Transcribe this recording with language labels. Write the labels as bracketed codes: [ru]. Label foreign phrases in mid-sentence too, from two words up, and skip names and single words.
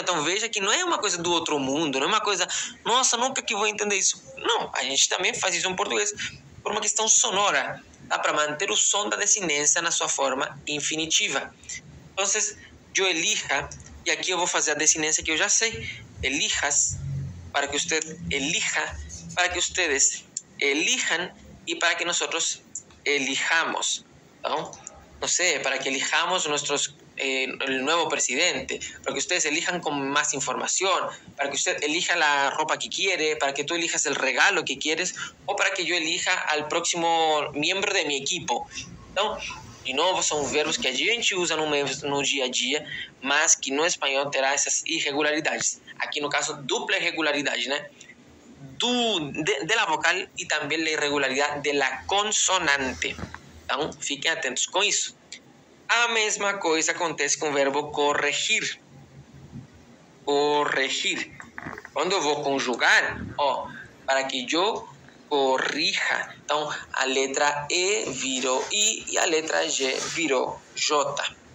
[pt] Então veja que não é uma coisa do outro mundo, não é uma coisa, nossa, nunca que vou entender isso. Não, a gente também faz isso em português por uma questão sonora, tá? Para manter o som da desinência na sua forma infinitiva. Então, eu elija, e aqui eu vou fazer a desinência que eu já sei. [es] Elijas, para que usted elija, para que ustedes elijan y para que nosotros elijamos, ¿no? No sé, para que elijamos el nuevo presidente, para que ustedes elijan con más información, para que usted elija la ropa que quiere, para que tú elijas el regalo que quieres, o para que yo elija al próximo miembro de mi equipo. [pt] Então, de novo, são verbos que a gente usa no dia a dia, mas que no espanhol terá essas irregularidades. Aqui no caso, dupla irregularidade, né? [es] De la vocal [pt] e também a irregularidade [es] de la consonante. [pt] Então, fiquem atentos com isso. A mesma coisa acontece com o verbo corrigir. Corrigir. Quando eu vou conjugar, para que eu corrija. Então, a letra E virou I e a letra G virou J.